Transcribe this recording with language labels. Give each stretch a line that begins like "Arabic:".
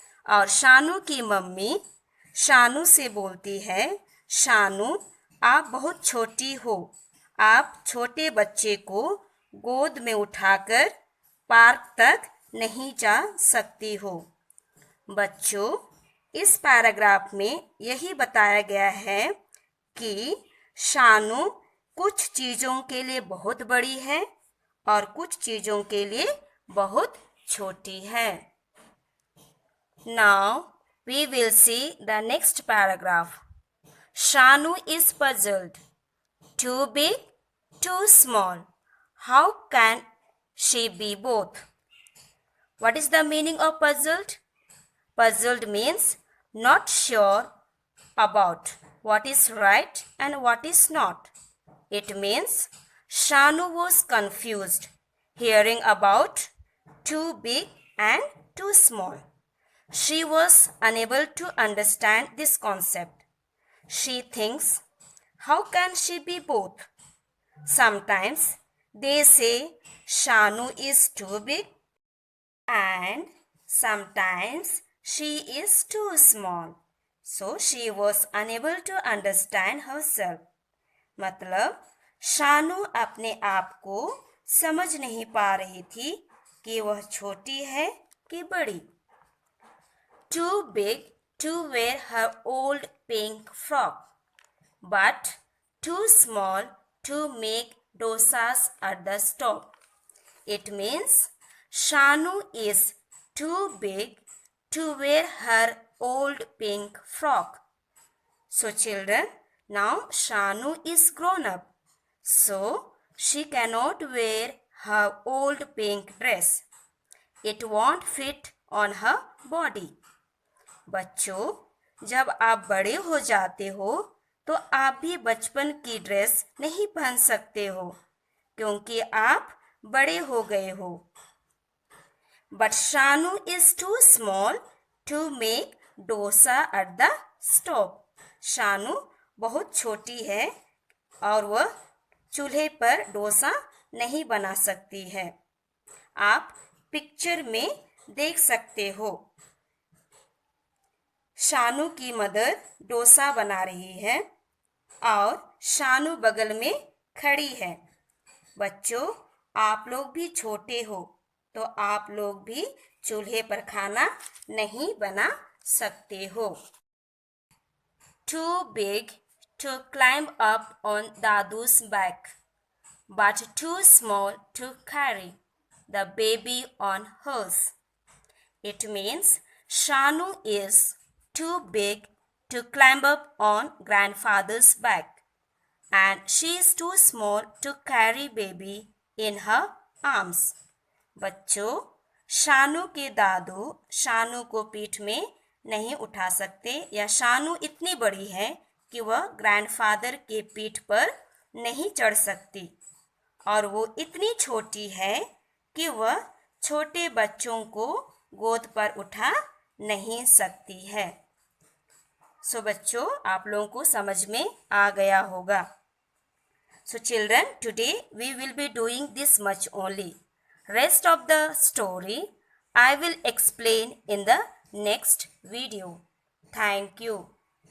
Hindi: और शानू की मम्मी शानू से बोलती है, शानू आप बहुत छोटी हो, आप छोटे बच्चे को गोद में उठाकर पार्क तक नहीं जा सकती हो। बच्चों इस पैराग्राफ में यही बताया गया है कि शानू कुछ चीज़ों के लिए बहुत बड़ी है और कुछ चीज़ों के लिए बहुत छोटी है।
English: Now we will see the next paragraph. Shanu is puzzled. Too big, too small. How can she be both? What is the meaning of puzzled? Puzzled means not sure about what is right and what is not. It means Shanu was confused hearing about too big and too small. She was unable to understand this concept. She thinks, how can she be both? Sometimes they say Shanu is too big and sometimes she is too small. So she was unable to understand herself.
Hindi: मतलब शानू अपने आप को समझ नहीं पा रही थी कि वह छोटी है कि बड़ी।
English: Too big to wear her old pink frock, but too small to make dosas at the stop. It means Shanu is too big to wear her old pink frock. So children, now Shanu is grown up, so she cannot wear her old pink dress. It won't fit on her body.
Hindi: बच्चों जब आप बड़े हो जाते हो तो आप भी बचपन की ड्रेस नहीं पहन सकते हो क्योंकि आप बड़े हो गए हो।
English: But Shanu is too small to make dosa at the stove.
Hindi: Shanu बहुत छोटी है और वह चूल्हे पर डोसा नहीं बना सकती है। आप पिक्चर में देख सकते हो। शानू की मदर डोसा बना रही है और शानू बगल में खड़ी है। बच्चों, आप लोग भी छोटे हो तो आप लोग भी चूल्हे पर खाना नहीं बना सकते हो।
English: Too big to climb up on Dadu's back, but too small to carry the baby on hers. It means Shanu is too big to climb up on grandfather's back, and she is too small to carry baby in her arms.
Hindi: बच्चों, शानू के दादू शानू को पीठ में नहीं उठा सकते या शानू इतनी बड़ी है कि वह ग्रैंडफादर के पीठ पर नहीं चढ़ सकती और वो इतनी छोटी है कि वह छोटे बच्चों को गोद पर उठा नहीं सकती है। सो बच्चों, आप लोगों को समझ में आ गया होगा।
English: So children, today we will be doing this much only. Rest of the story I will explain in the next video. Thank you.